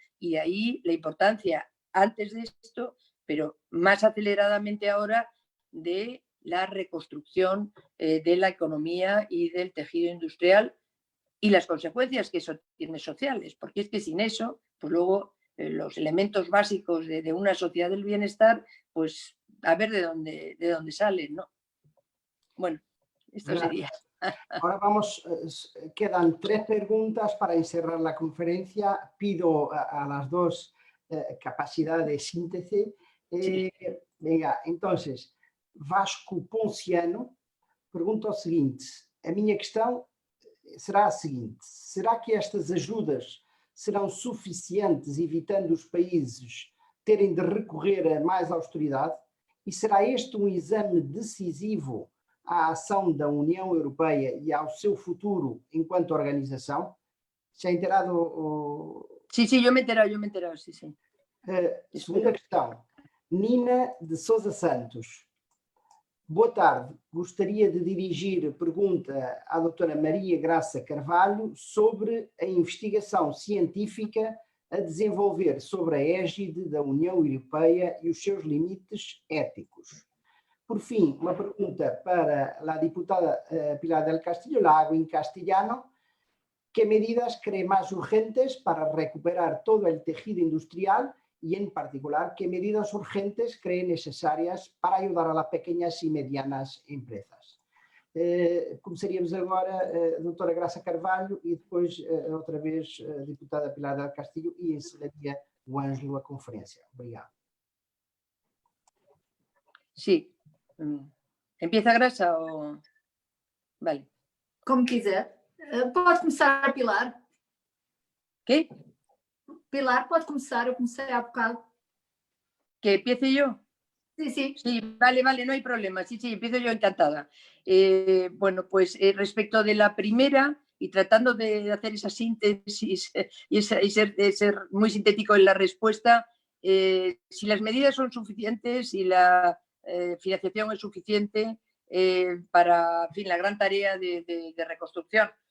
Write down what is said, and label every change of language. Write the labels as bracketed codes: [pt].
[es] Y de ahí la importancia antes de esto, pero más aceleradamente ahora, de la reconstrucción de la economía y del tejido industrial y las consecuencias que eso tiene sociales, porque es que sin eso, pues luego los elementos básicos de una sociedad del bienestar, pues a ver de dónde salen, ¿no? Bueno, esto sería. Ahora vamos, quedan 3 preguntas para encerrar la conferencia. Pido a las dos capacidad de síntesis. Sí. Venga, entonces, [pt] Vasco Ponciano pergunta o seguinte: a minha questão será a seguinte: será que estas ajudas serão suficientes, evitando os países terem de recorrer a mais austeridade? E será este um exame decisivo à ação da União Europeia e ao seu futuro enquanto organização? [es] Se ha enterado? Sí, yo me he enterado, sí. [pt] Segunda questão, Nina de Sousa Santos. Boa tarde, gostaria de dirigir pergunta à doutora Maria Graça Carvalho sobre a investigação científica a desenvolver sobre a égide da União Europeia e os seus limites éticos. Por fim, uma pergunta para a diputada Pilar del Castillo Lago, em castelhano. [es] ¿Qué medidas cree más urgentes para recuperar todo el tejido industrial y, en particular, qué medidas urgentes cree necesarias para ayudar a las pequeñas y medianas empresas? [pt] Começaríamos agora a doutora Graça Carvalho e depois, outra vez, a diputada Pilar del Castillo, e encerraria o Ângelo a conferência. Obrigado. [es] Sí. ¿Empieza Graça o...? Vale. [pt] Como quiser. Pode começar a Pilar. [es] ¿Qué? [pt] Pilar, pode começar, eu comecei há bocado. [es] ¿Que empiece yo? Sí, sí. Sí, vale, no hay problema. Sí, empiezo yo, encantada. Bueno, pues respecto de la primera, y tratando de hacer esa síntesis y ser muy sintético en la respuesta, si las medidas son suficientes y la financiación es suficiente para, en fin, la gran tarea de reconstrucción.